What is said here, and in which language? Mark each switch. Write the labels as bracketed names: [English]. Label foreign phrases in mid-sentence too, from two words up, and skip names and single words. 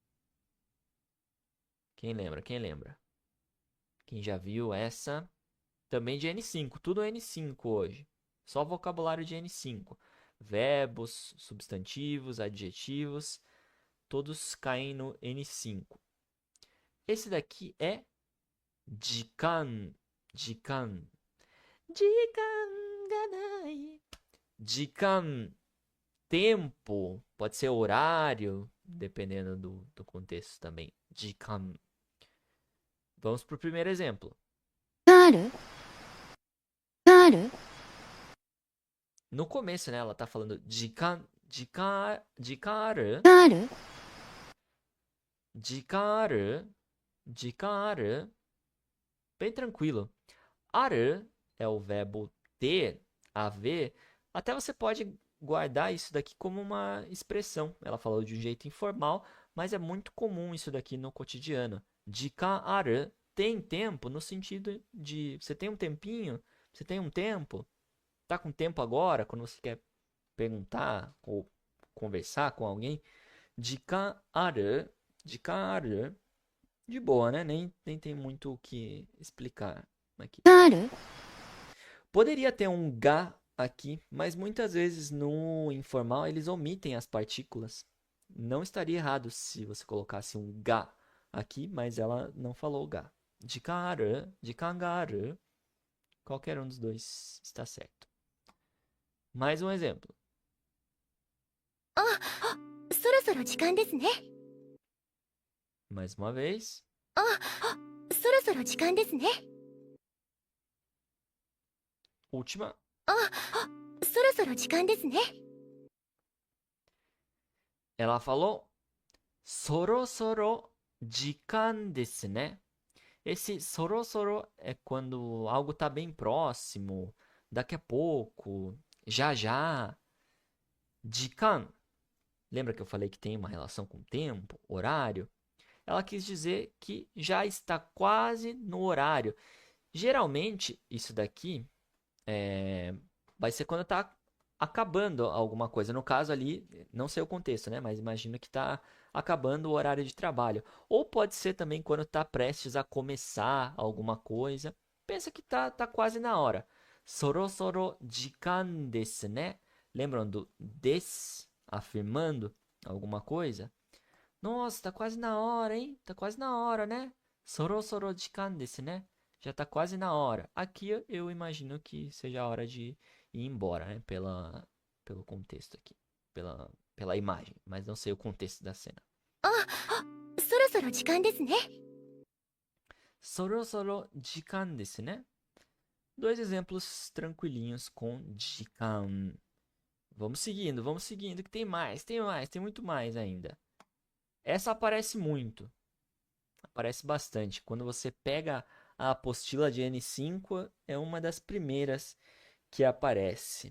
[Portuguese] Quem lembra? Quem lembra? Quem já viu essa? Também de N5, tudo N5 hoje. Só vocabulário de N5. Verbos, substantivos, adjetivos, todos caem no N5. Esse daqui é jikan. Jikan. [Japanese] 時間がない. [Portuguese] Jikan, tempo, pode ser horário, dependendo do contexto também. Jikan. Vamos para o primeiro exemplo. [Japanese] があるがある [Portuguese] No começo, né, ela tá falando [Japanese] 時間、時間、じかる, があるじかる、じかる, [Portuguese] bem tranquilo. Aru é o verbo ter, haver. Até você pode guardar isso daqui como uma expressão. Ela falou de um jeito informal, mas é muito comum isso daqui no cotidiano. [Japanese] 時間ある, [Portuguese] tem tempo no sentido de você tem um tempinho, você tem um tempo, tá com tempo agora, quando você quer perguntar ou conversar com alguém. [Japanese] 時間ある、時間ある, [Portuguese] de boa, né? Nem tem muito o que explicar aqui. [Japanese] がある [Portuguese] Poderia ter um ga aqui, mas muitas vezes no informal eles omitem as partículas. Não estaria errado se você colocasse um ga aqui, mas ela não falou ga. De kangaru, qualquer um dos dois está certo. Mais um exemplo. [Japanese] そろそろ時間ですね [Portuguese] Mais uma vez. [Japanese] そろそろ時間ですね [Portuguese] Última. [Japanese] そろそろ時間ですね [Portuguese] Ela falou [Japanese] そろそろ時間ですね. [Portuguese] Esse sorosoro é quando algo está bem próximo, daqui a pouco, já já. Jikan, lembra que eu falei que tem uma relação com tempo, horário? Ela quis dizer que já está quase no horário. Geralmente, isso daqui vai ser quando está acabando alguma coisa. No caso ali, não sei o contexto, né? Mas imagino que está acabando o horário de trabalho. Ou pode ser também quando está prestes a começar alguma coisa. Pensa que tá quase na hora. [Japanese] そろそろ時間ですね? [Portuguese] Lembram do des? Afirmando alguma coisa? Nossa, tá quase na hora, hein? Tá quase na hora, né? [Japanese] そろそろ時間ですね? [Portuguese] Já tá quase na hora. Aqui eu imagino que seja a hora de ir embora, né? Pelo contexto aqui. Pela imagem. Mas não sei o contexto da cena. [Japanese] そろそろ時間ですねそろそろ時間ですね? [Portuguese] Dois exemplos tranquilinhos com jikan. Vamos seguindo, que tem mais, tem muito mais ainda. Essa aparece muito. Aparece bastante. Quando você pega a apostila de N5, é uma das primeiras que aparece.